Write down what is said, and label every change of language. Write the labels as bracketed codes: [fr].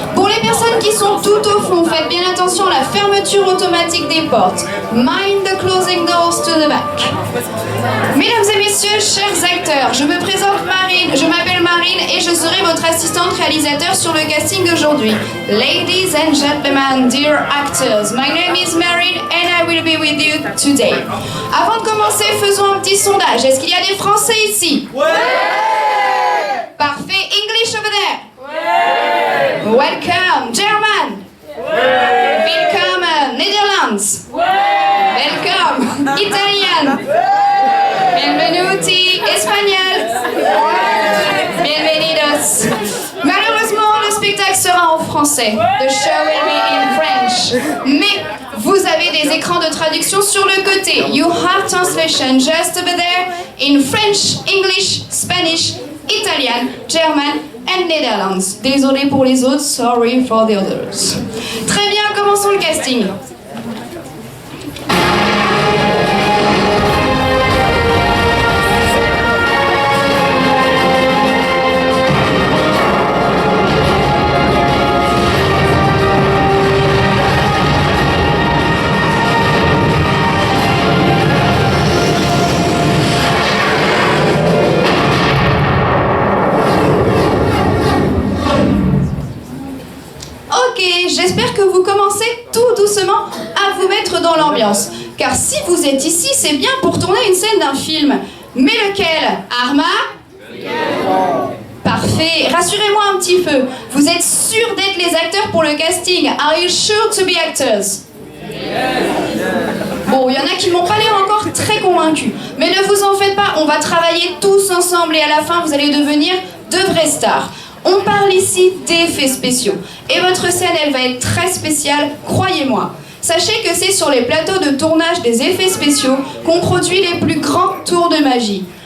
[fr] Pour les personnes qui sont tout au fond, faites bien attention à la fermeture automatique des portes. [en] Mind the closing doors to the back. [fr] Mesdames et messieurs, chers acteurs, je me présente Marine, je m'appelle Marine et je serai votre assistante réalisateur sur le casting d'aujourd'hui. [en] Ladies and gentlemen, dear actors, my name is Marine and I will be with you today. [fr] Avant de commencer, faisons un petit sondage. Est-ce qu'il y a des Français ici? Ouais! Parfait. [en] English over there? Ouais! Welcome. German? Ouais! [de] Willkommen. [en] Netherlands? Ouais! Welcome. Italien? [fr] Ouais! [it] Bienvenuti. [fr] Espagnol? Ouais! [es] Bienvenidos. [fr] Malheureusement, le spectacle sera en français. [en] The show will be in French. [fr] Mais vous avez des écrans de traduction sur le côté. [en] You have translation just over there in French, English, Spanish, Italian, German and Netherlands. [fr] Désolé pour les autres, [en] sorry for the others. [fr] Très bien, commençons le casting. J'espère que vous commencez tout doucement à vous mettre dans l'ambiance. Car si vous êtes ici, c'est bien pour tourner une scène d'un film. Mais lequel? Arma? Parfait. Rassurez-moi un petit peu. Vous êtes sûrs d'être les acteurs pour le casting? [en] Are you sure to be actors? [fr] Bon, il y en a qui m'ont pas l'air encore très convaincus. Mais ne vous en faites pas, on va travailler tous ensemble et à la fin, vous allez devenir de vrais stars. On parle ici d'effets spéciaux. Et votre scène, elle va être très spéciale, croyez-moi. Sachez que c'est sur les plateaux de tournage des effets spéciaux qu'on produit les plus grands tours de magie.